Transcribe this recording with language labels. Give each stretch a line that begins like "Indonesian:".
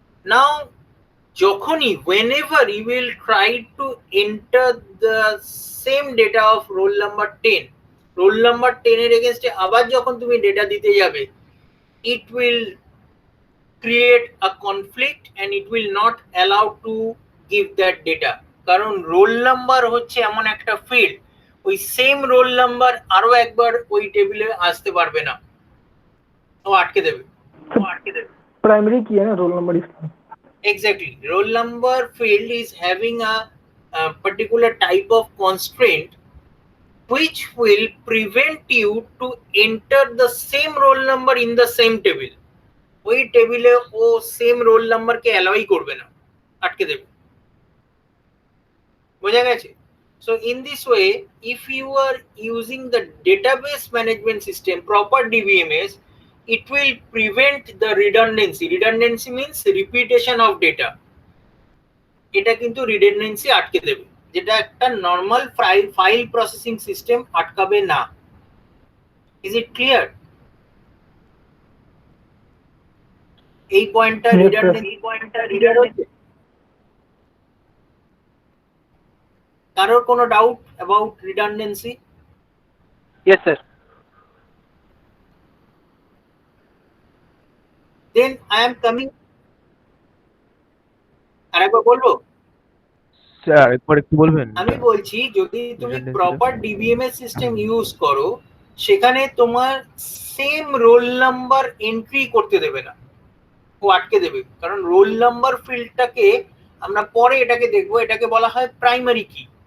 Bangla: নাও যখনই
English: whenever you will try to enter the same data of roll number 10,
Bangla: roll number 10 এর এগেইনস্টে আবার যখন তুমি ডেটা দিতে যাবে,
English: it will create a conflict and it will not allow to give that data,
Bangla: কারণ roll number হচ্ছে এমন একটা ফিল্ড, ওই সেম রোল নাম্বার আরো একবার ওই টেবিলে আসতে পারবে না, ও আটকে দেবে।
Hindi: प्राइमरी की है ना रोल नंबर इसका।
English: Exactly, roll number field is having a particular type of constraint which will prevent you to enter the same roll number in the same table.
Bangla: ওই টেবিলে ও সেম রোল নাম্বারকে অ্যালাউই করবে না, আটকে দেবে। বোঝা গেছে?
English: So in this way, if you are using the database management system, proper DBMS, it will prevent the redundancy. Redundancy means repetition of data.
Bangla: এটা কিন্তু redundancy আটকে দেবে, যেটা একটা নর্মাল ফাইল প্রসেসিং সিস্টেম আটকাবে না।
English: Is it clear?
Bangla: এই পয়েন্টটা রিডান্ডেন্সি, কারোর কোনো doubt about redundancy?
English: Yes, sir. Then I am coming,
Bangla: আরেকবার বলবো? স্যার একবার একটু বলবেন? আমি বলছি যদি তুমি
English: Redundancy
Bangla: proper DBMS system use করো, সেখানে তোমার সেম রোল নাম্বার এন্ট্রি করতে দেবে না, ও আটকে দেবে। কারণ রোল নাম্বার ফিল্ডটাকে আমরা পরে এটাকে দেখবো, এটাকে বলা হয় প্রাইমারি কি।